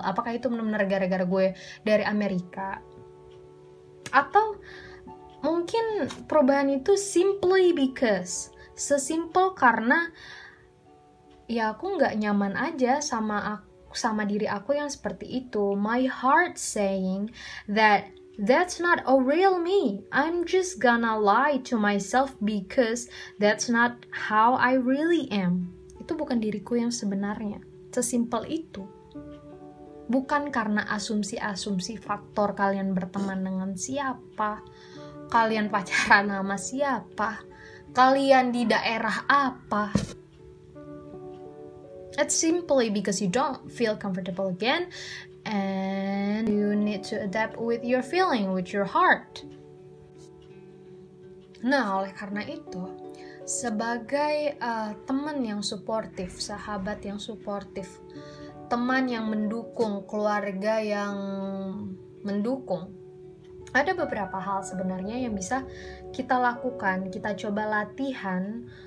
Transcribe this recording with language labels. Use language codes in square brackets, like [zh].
[id] Apakah itu benar-benar gara-gara gue dari Amerika? Atau mungkin perubahan itu [en] simply because, [id] sesimpel karena ya aku nggak nyaman aja sama diri aku yang seperti itu. [en] My heart saying that that's not a real me. I'm just gonna lie to myself because that's not how I really am. [id] Itu bukan diriku yang sebenarnya. Sesimpel itu. Bukan karena asumsi-asumsi faktor kalian berteman dengan siapa, kalian pacaran sama siapa, kalian di daerah apa. [en] It's simply because you don't feel comfortable again and you need to adapt with your feeling, with your heart. [id] Nah, oleh karena itu, sebagai teman yang suportif, sahabat yang suportif, teman yang mendukung, keluarga yang mendukung, ada beberapa hal sebenarnya yang bisa kita lakukan, kita coba latihan